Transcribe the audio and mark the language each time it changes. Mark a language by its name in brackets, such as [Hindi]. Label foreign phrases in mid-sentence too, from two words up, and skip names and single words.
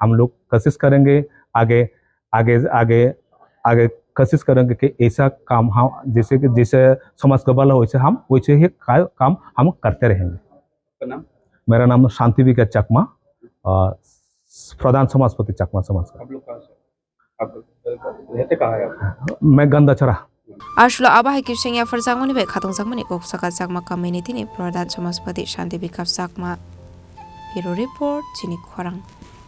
[Hindi] हम लोग कोशिश करेंगे आगे कोशिश करेंगे कि ऐसा काम हम जैसे समाज का भला वैसे ही काम हम करते रहेंगे। मेरा नाम शांति बिकाश चकमा, प्रधान समाजपति चकमा समाज का। आप लोग कहाँ से? आप रहते कहाँ हैं? मैं गंदाचरा। [Kok Borok] Ashlo abah kiseng ya farzangmani bai khatung sangmani kok saka Chakma community ni Pradyot Samajpati Shanti Bikash Chakma. [English] Bureau report Chini Khorang.